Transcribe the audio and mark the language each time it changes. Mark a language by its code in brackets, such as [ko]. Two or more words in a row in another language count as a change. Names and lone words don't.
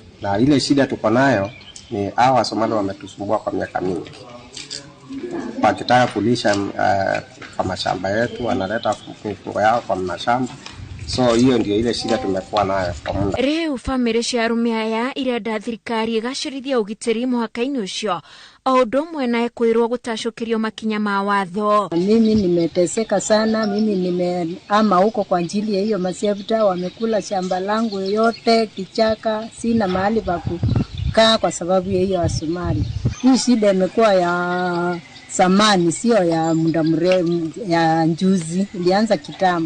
[sw] Na ile shida tuko nayo ni hawa Somali wametusumbua kwa miaka mingi. Wakitaka kulisha kwa mashamba yetu wanaleta mifugo yao kwa mashamba. So hiyo ndio ile shida tumekuwa nayo kwa muda. [ki] Rĩu famĩrĩ cia arũme aya irenda thirikari ĩgacĩrithia ũgitĩri mũhaka-inĩ ũcio, o ũndũ ũmwe na kwĩrwo gũtacũkĩrio makinya ma watho. [sw] Mimi nimeteseka sana, mimi nimeama huko kwa ajili ya hiyo mashefta, wamekula shamba langu yote, kichaka, sina mahali pa kukaa kwa sababu ya hiyo Wasomali. Hii shida imekuwa ya zamani, sio ya muda mrefu, ya njuzi, ilianza kitambo.